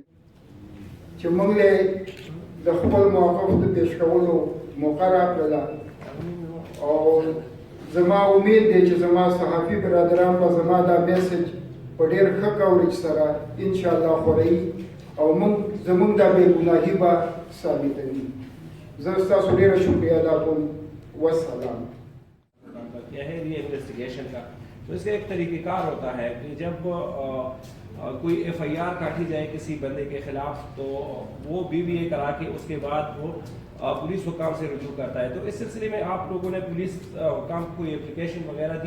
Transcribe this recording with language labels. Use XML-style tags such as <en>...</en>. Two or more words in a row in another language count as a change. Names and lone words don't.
<ps>چې موږ د خپل موقف د پیش کولو موقع راکړله، او زما امید دی چې زما صحافي برادران به زما دا میسج په ډېر ښه کوریج سره انشاءالله خوروي، او زموږ دا بې ګناهي به ثابتوي. زه ستاسو ډېره شکریه ادا کوم. والسلام.</ps> <ur>کیا ہے ری انویسٹیگیشن کا، تو اس کا ایک طریقہ کار ہوتا ہے کہ جب کوئی ایف آئی آر کاٹی جائے کسی بندے کے خلاف تو وہ بی بی اے کرا کے اس کے بعد وہ پولیس حکام سے رجوع کرتا ہے. تو اس سلسلے میں آپ لوگوں نے پولیس حکام کو کوئی اپلیکیشن وغیرہ دی؟</ur>